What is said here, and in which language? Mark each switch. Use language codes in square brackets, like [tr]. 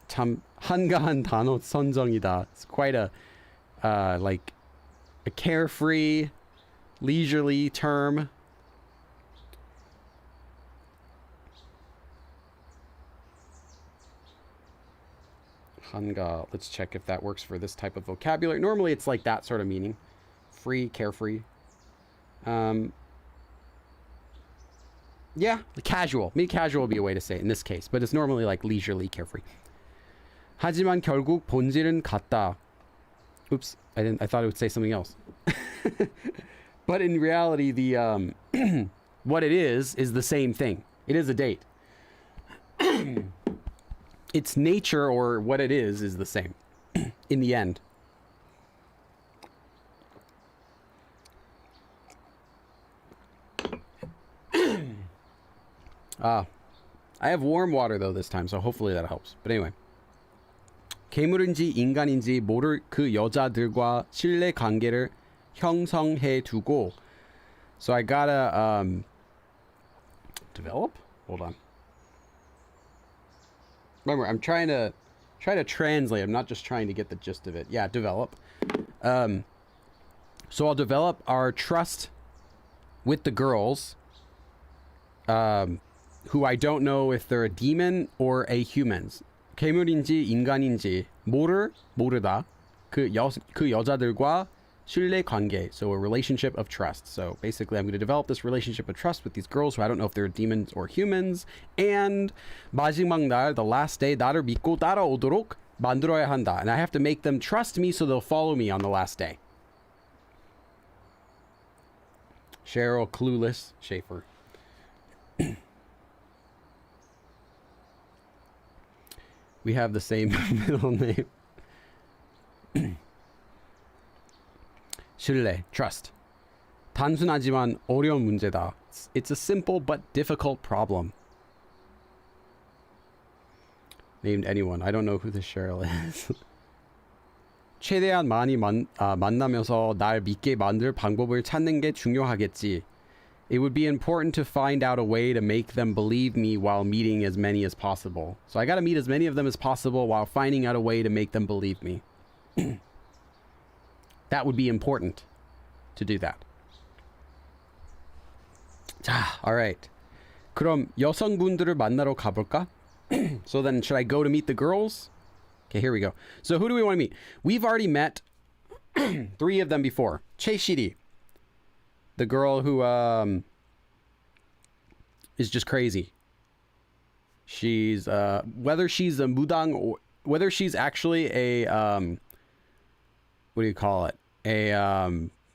[ko] 참 한가한 단어 선정이다. [en] It's quite a, like, a carefree, leisurely term. Hanga, let's check if that works for this type of vocabulary. Normally it's like that sort of meaning. Free, carefree. Yeah, casual. Maybe casual would be a way to say it in this case, but it's normally like leisurely, carefree. [ko] 하지만 결국 본질은 같다. [en] Oops, I thought it would say something else. But in reality, the what it is the same thing. It is a date. Its nature, or what it is the same in the end. I have warm water though this time, so hopefully that helps. But anyway. [ko] 괴물인지 인간인지 모를 그 여자들과 신뢰 관계를 형성해 두고. [en] So I gotta develop? Hold on. Remember, I'm trying to translate. I'm not just trying to get the gist of it. Yeah, develop. So I'll develop our trust with the girls, who I don't know if they're a demon or a humans. [ko] 괴물인지 인간인지 모르다. 그 여자들과 신뢰 관계. [en] So a relationship of trust. So basically I'm going to develop this relationship of trust with these girls who I don't know if they're demons or humans. [ko] And 마지막 날, [en] the last day, [ko] 나를 믿고 따라오도록 만들어야 한다. [en] And I have to make them trust me so they'll follow me on the last day. Cheryl Clueless Schaefer. We have the same middle name. [ko] 신뢰, trust. 단순하지만 어려운 문제다. [en] It's a simple but difficult problem. Named anyone. I don't know who this Cheryl is. [ko] 최대한 많이 만나면서 날 믿게 만들 방법을 찾는 게 중요하겠지. [en] It would be important to find out a way to make them believe me while meeting as many as possible. So I gotta meet as many of them as possible while finding out a way to make them believe me. That would be important to do that. [ko] 자, alright. 그럼 여성분들을 만나러 가볼까? [en] So then, should I go to meet the girls? Okay, here we go. So who do we want to meet? We've already met 3 of them before. [ko] 최시리. [en] The girl who is just crazy. She's whether she's a mudang or whether she's actually a what do you call it?